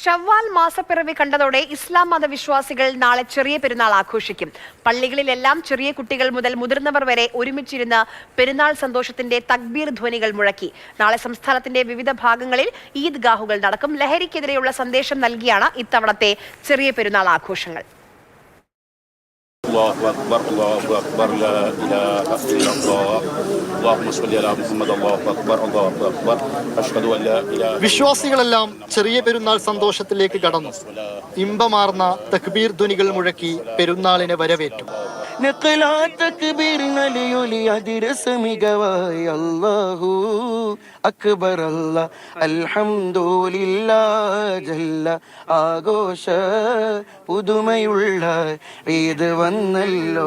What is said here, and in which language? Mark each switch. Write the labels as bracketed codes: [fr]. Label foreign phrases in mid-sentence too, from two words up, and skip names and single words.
[ml] ഷവ്വാൽ മാസപ്പിറവി കണ്ടതോടെ ഇസ്ലാം മതവിശ്വാസികൾ നാളെ ചെറിയ പെരുന്നാൾ ആഘോഷിക്കും. പള്ളികളിലെല്ലാം ചെറിയ കുട്ടികൾ മുതൽ മുതിർന്നവർ വരെ ഒരുമിച്ചിരുന്ന് പെരുന്നാൾ സന്തോഷത്തിന്റെ തക്ബീർ ധ്വനികൾ മുഴക്കി. നാളെ സംസ്ഥാനത്തിന്റെ വിവിധ ഭാഗങ്ങളിൽ ഈദ്ഗാഹുകൾ നടക്കും. ലഹരിക്കെതിരെയുള്ള സന്ദേശം നൽകിയാണ് ഇത്തവണത്തെ ചെറിയ പെരുന്നാൾ ആഘോഷങ്ങൾ. [ar] الله أكبر الله أكبر لا إله إلا الله اللهم صل على محمد الله أكبر الله أكبر أشهد أن لا إله. [ml] വിശ്വാസികളെല്ലാം ചെറിയ പെരുന്നാൾ സന്തോഷത്തിലേക്ക് കടന്നു. ഇമ്പമാർന്ന തക്ബീർ ധ്വനികൾ മുഴക്കി പെരുന്നാളിനെ വരവേറ്റു. [ar] أكبر الله الحمد لله جل [ml] ആഘോഷ പുതുമയുള്ള ഈദ് വന്നല്ലോ.